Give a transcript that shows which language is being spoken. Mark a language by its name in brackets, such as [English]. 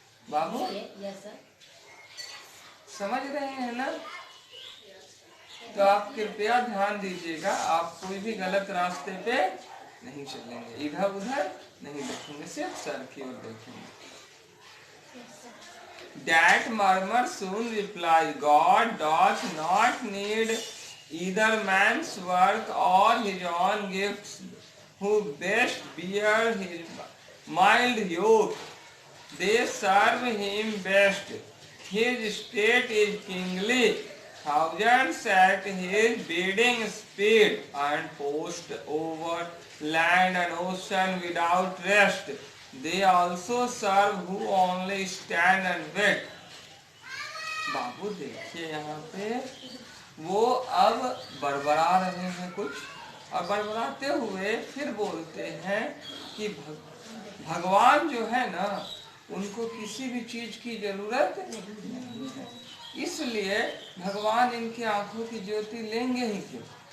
[Hindi] बाबू समझ रहे हैं ना? तो आप कृपया ध्यान दीजिएगा, आप कोई भी गलत रास्ते पे नहीं चलेंगे, इधर उधर नहीं देखेंगे, सिर्फ सर की ओर देखेंगे। [English] That murmur soon replied, God doth not need either man's work or his own gifts, who best bear his mild yoke. They serve him best. His state is kingly. Thousands at his bidding speed, and post over land and ocean without rest. They also serve who only stand and wait. [Hindi] बाबू देखिए यहाँ पे वो अब बड़बड़ा रहे हैं कुछ, और बड़बड़ाते हुए फिर बोलते हैं कि भगवान जो है ना, उनको किसी भी चीज की जरूरत नहीं है, इसलिए भगवान इनकी आंखों की ज्योति लेंगे ही क्यों?